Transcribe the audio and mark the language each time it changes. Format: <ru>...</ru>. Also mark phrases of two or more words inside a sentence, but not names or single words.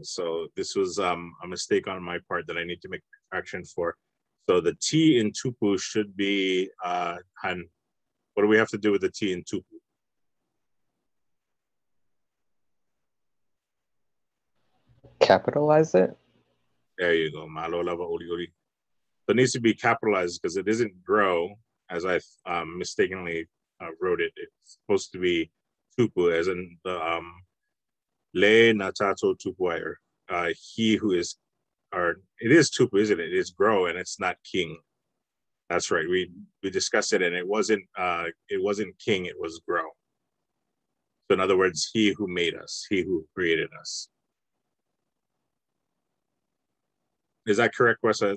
<en>So this was a mistake on my part that I need to make correction for. So the T in tupu should be han, What do we have to do with the T in tupu? Capitalize it? There you go.</en> <sm>Malo lava oli oli.</sm> <en>So it needs to be capitalized because it isn't grow, as I mistakenly wrote it. It's supposed to be tupu, as in the</en> <sm>le natato tupu,</sm> <en>he who is, or it is tupu, isn't it? It's grow and it's not king. That's right. We discussed it, and it wasn't king. It was grow. So in other words, he who made us, he who created us. Is that correct, Wessa?</en>